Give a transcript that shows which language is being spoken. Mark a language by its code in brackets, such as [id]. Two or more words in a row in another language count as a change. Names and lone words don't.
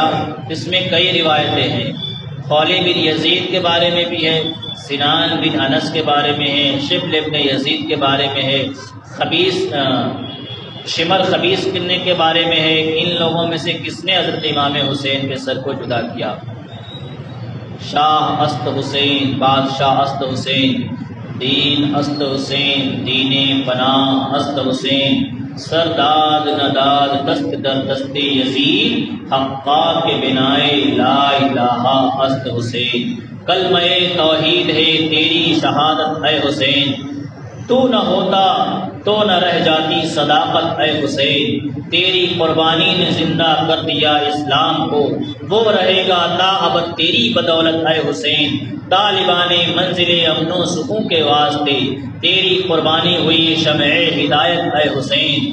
[ur] اس میں کئی روایتیں ہیں، خولی بن یزید کے بارے میں بھی ہے، سنان بن انس کے بارے میں ہے، شبل ابن یزید کے بارے میں ہے، شمر خبیث کننے کے بارے میں ہے۔ ان لوگوں میں سے کس نے حضرت امام حسین کے سر کو جدا کیا؟ [fa] شاہ است حسین، بادشاہ است حسین، دین است حسین، دین پناہ است حسین، سرداد نداد دست در دست یزید، حقا کے بنائے لا الہ است حسین۔ [ur] کلمہ توحید ہے تیری شہادت اے حسین، تو نہ ہوتا تو نہ رہ جاتی صداقت اے حسین، تیری قربانی نے زندہ کر دیا اسلام کو، وہ رہے گا تا ابد تیری بدولت اے حسین، طالبان منزل امن و سکون کے واسطے تیری قربانی ہوئی شمع ہدایت اے حسین۔